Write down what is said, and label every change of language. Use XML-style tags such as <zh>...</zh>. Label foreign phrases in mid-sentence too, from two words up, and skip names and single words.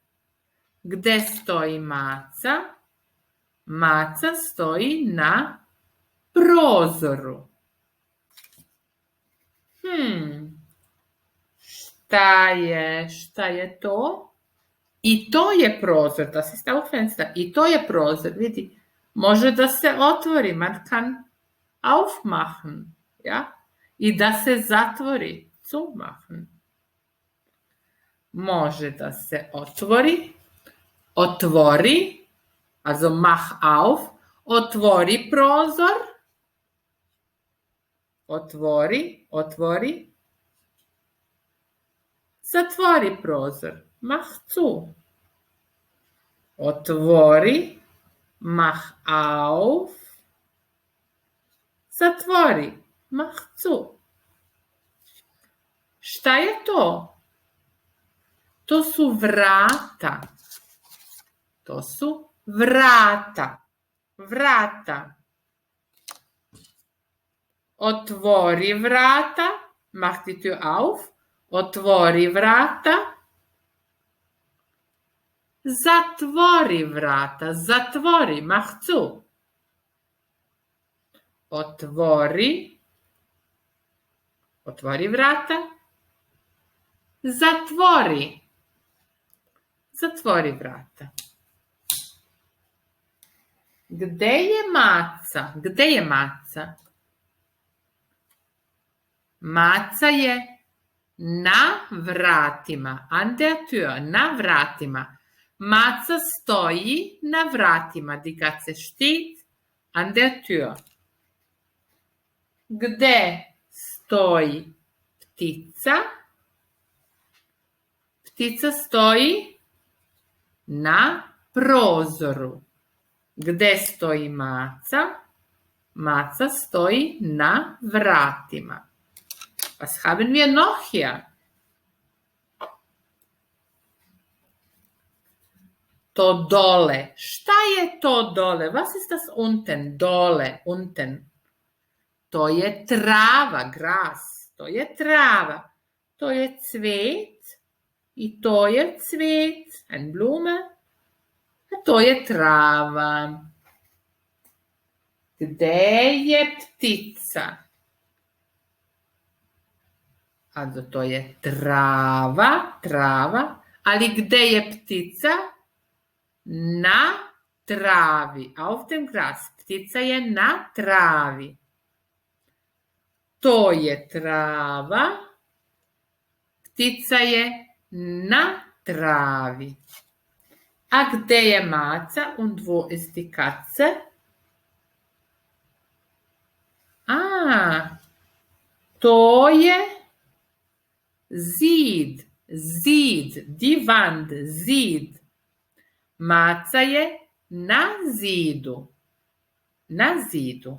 <sr>Gde stoji maca? Maca stoji na prozoru. Šta je to? I to je prozor.</sr> <de>Das ist auch Fenster.</de> <sr>I to je prozor. Vidi, može da se otvori.</sr> <de>Man kann aufmachen. Ja?</de> <sr>I da se zatvori. Zumachen. Može da se otvori. Otvori.</sr> <de>Also mach auf.</de> <sr>Otvori prozor. Otvori. Zatvori prozor.</sr> <de>Mach zu. Otvori. Mach auf. Zatvori. Mach zu.</de> <sr>Šta je to? To su vrata. To su vrata. Vrata. Otvori vrata.</sr> <de>Mach die Tür auf.</de> <sr>Otvori vrata. Zatvori vrata. Zatvori.</sr> <de>Mach zu.</de> <sr>Otvori. Otvori vrata. Zatvori. Zatvori vrata. Gde je maca? Gde je maca? Maca je na vratima.</sr> <de>An der Tür.</de> <sr>Na vratima. Maca stoji na vratima.</sr> <de>Die Katze steht an der Tür.</de> <sr>Gde stoji ptica? Ptica stoji na prozoru. Gde stoji maca? Maca stoji na vratima.</sr> <de>Was haben wir noch hier?</de> <sr>To dole. Šta je to dole?</sr> <de>Was ist das unten?</de> <sr>Dole, unten. To je trava, gras. To je trava. To je cvet i to je cvet.</sr> <de>Eine Blume.</de> <sr>A to je trava. Gde je ptica? Also to je trava, trava. Ali gde je ptica? Na travi.</sr> <de>Auf dem Gras.</de> <sr>Ptica je na travi. To je trava. Ptica je na travi. A gde je maca?</sr> <de>Und wo ist die Katze?</de> <sr>To je zid. Zid.</sr> <de>Die Wand.</de> <sr>Zid. Maca je na zidu. Na zidu.</sr>